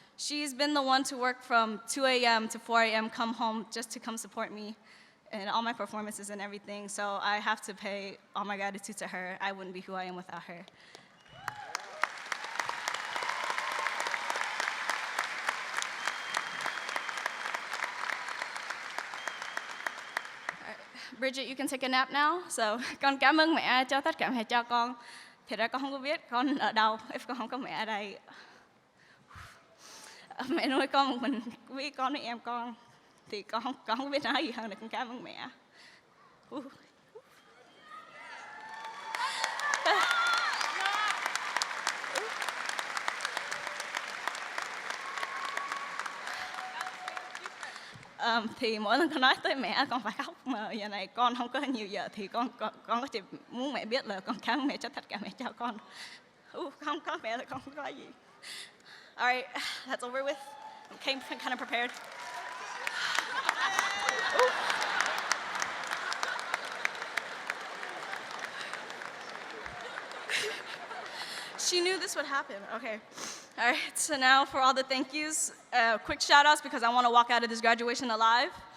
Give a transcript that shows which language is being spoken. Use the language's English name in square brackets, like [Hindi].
[English] She's been the one to work from 2 a.m. to 4 a.m., come home just to come support me in all my performances and everything, so I have to pay all my gratitude to her. I wouldn't be who I am without her. Bridget, you can take a nap now. [Vietnamese] So, con cảm ơn mẹ cho tất cả mẹ cho con. Thật ra con không có biết con ở đâu, con không có mẹ ở đây. Mẹ nuôi con một mình, với con với em con. Thì con không biết nói gì hơn là con cảm ơn mẹ. Thì mỗi lần con nói tới mẹ con phải khóc, mà giờ này con không có nhiều giờ thì con có chỉ muốn mẹ biết là con cảm ơn mẹ cho tất cả mẹ cho con. Không có mẹ là con không có gì. [English] All right, that's over with. I came kind of prepared. She knew this would happen. Okay. All right, so now for all the thank yous, quick shout outs because I want to walk out of this graduation alive.